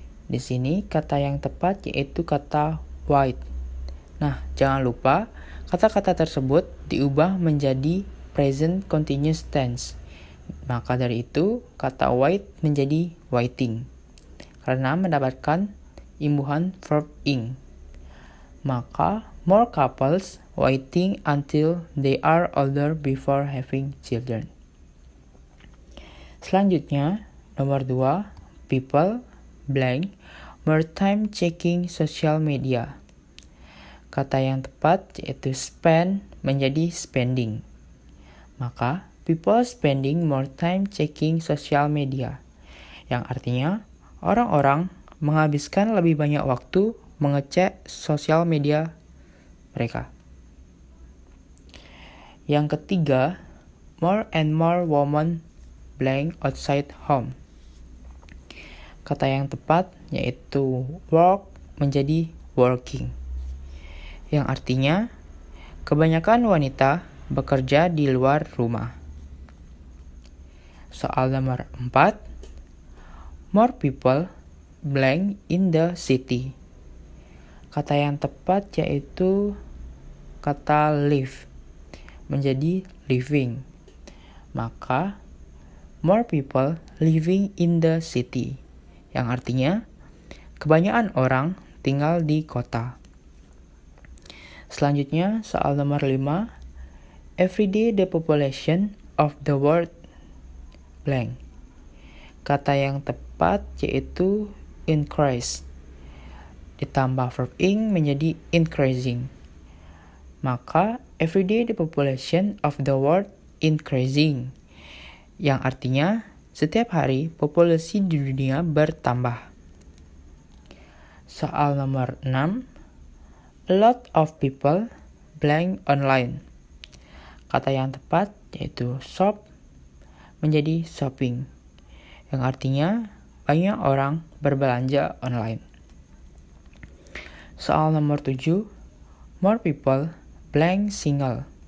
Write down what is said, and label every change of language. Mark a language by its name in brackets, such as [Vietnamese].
[Indonesian] Di sini kata yang tepat yaitu kata white. Nah, jangan lupa kata-kata tersebut diubah menjadi present continuous tense. Maka dari itu, kata wait menjadi waiting, karena mendapatkan imbuhan verb ing. [English] Maka, more couples waiting until they are older before having children. [Indonesian] Selanjutnya, nomor 2, [English] people blank more time checking social media. [Indonesian] Kata yang tepat yaitu spend menjadi spending. Maka, [English] people spending more time checking social media, [Indonesian] yang artinya orang-orang menghabiskan lebih banyak waktu mengecek sosial media mereka. Yang ketiga, [English] more and more women blank outside home. [Indonesian] Kata yang tepat yaitu work menjadi working, yang artinya kebanyakan wanita bekerja di luar rumah. Soal nomor 4, [English] more people blank in the city. [Indonesian] Kata yang tepat yaitu kata live menjadi living. [English] Maka more people living in the city, [Indonesian] yang artinya kebanyakan orang tinggal di kota. Selanjutnya soal nomor 5, [English] every day the population of the world blank. [Indonesian] Kata yang tepat yaitu increase, ditambah verb ing menjadi increasing. Maka [English] every day the population of the world increasing, [Indonesian] yang artinya setiap hari populasi di dunia bertambah. Soal nomor 6, [English] a lot of people blank online. [Indonesian] Kata yang tepat yaitu shop menjadi shopping, yang artinya banyak orang berbelanja online. Soal nomor 7, [English] more people blank single.